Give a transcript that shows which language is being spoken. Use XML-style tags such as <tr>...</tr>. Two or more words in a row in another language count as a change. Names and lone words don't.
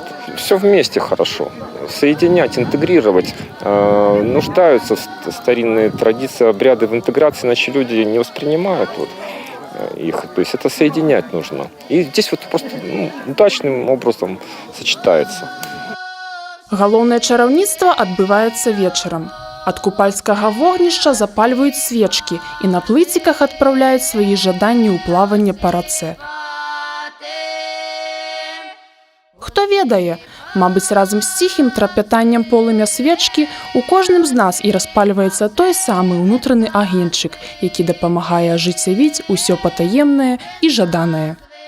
<ru>Все вместе хорошо. Соединять, интегрировать. Нуждаются старинные традиции, обряды в интеграции, иначе люди не воспринимают вот их. То есть это соединять нужно. И здесь вот просто удачным образом сочетается.</ru> <be>Галоўнае чараўніцтва адбываецца вечарам. Ад купальскага вогнішча запальваюць свечкі і на плыціках адпраўляюць свае жаданні ў плаванне па рацэ. Хто ведае, мабыць, разам з ціхім трапятаннем полымя свечкі у кожным з нас і распальваецца той самы ўнутраны агеньчык, які дапамагае ажыццявіць усё патаемнае і жаданае.</be>